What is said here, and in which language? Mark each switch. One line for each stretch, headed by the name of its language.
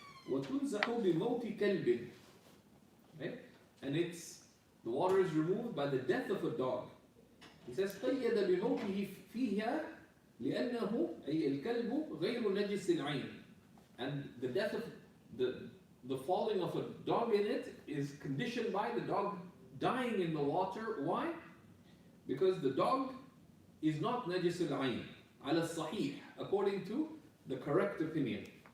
Arabic: وتنزح بموت كلب. Okay?
English: And the water is removed by the death of a dog. He says
Arabic: قيد بموته فيها لأنه أي الكلب غير نجس العين.
English: And the death of the falling of a dog in it is conditioned by the dog dying in the water. Why? Because the dog is not najis al-ayn, ala sahih, according to the correct opinion.